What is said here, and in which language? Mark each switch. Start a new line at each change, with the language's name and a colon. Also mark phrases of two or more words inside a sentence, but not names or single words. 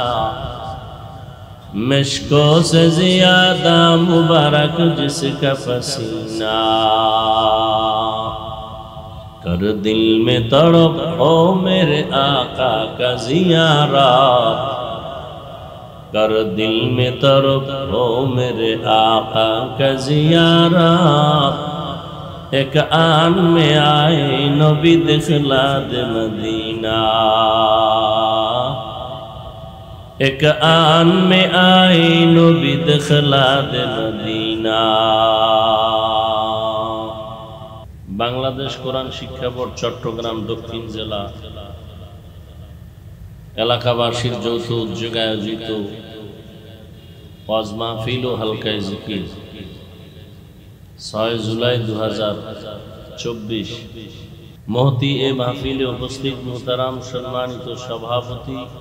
Urdu: مشکوں سے زیادہ مبارک جس کا پسینہ کر دل میں تڑپ ہو میرے آقا کا زیارت کر دل میں تڑپ ہو میرے آقا کا زیارت ایک آن میں آئے نبی دخلا دے مدینہ ایک آن میں آئے نبی دخلا دے مدینہ
Bangla: বাংলাদেশ কোরআন শিক্ষা বোর্ড চট্টগ্রাম দক্ষিণ জেলা এলাকাবাসীর যৌথ উদ্যোগে আয়োজিত ওয়াজ মাহফিল ও হালকা জিকির 6 জুলাই 2024 মহতি এ মাহফিলে উপস্থিত মুহতারাম সম্মানিত সভাপতি